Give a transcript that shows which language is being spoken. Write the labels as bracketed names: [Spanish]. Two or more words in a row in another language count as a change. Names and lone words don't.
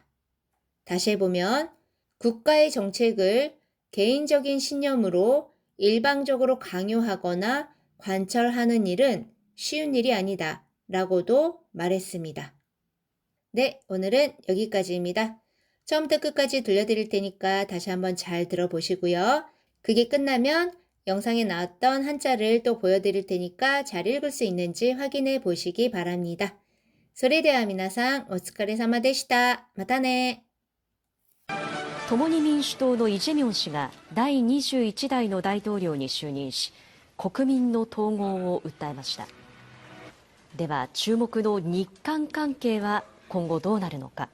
[Korean] 다시 해보면 국가의 정책을 개인적인 신념으로 일방적으로 강요하거나 관철하는 일은 쉬운 일이 아니다 라고도 말했습니다. 네, 오늘은 여기까지입니다. 처음부터 끝까지 들려드릴 테니까 다시 한번 잘 들어보시고요. 그게 끝나면 영상에 나왔던 한자를 또 보여드릴 테니까 잘 읽을 수 있는지 확인해 보시기 바랍니다. [Japanese] それでは皆さんお疲れ様でした。またね。共に民主党のイ・ジェミョン氏が第21代の大統領に就任し、国民の統合を訴えました。では、注目の日韓関係は今後どうなるのか。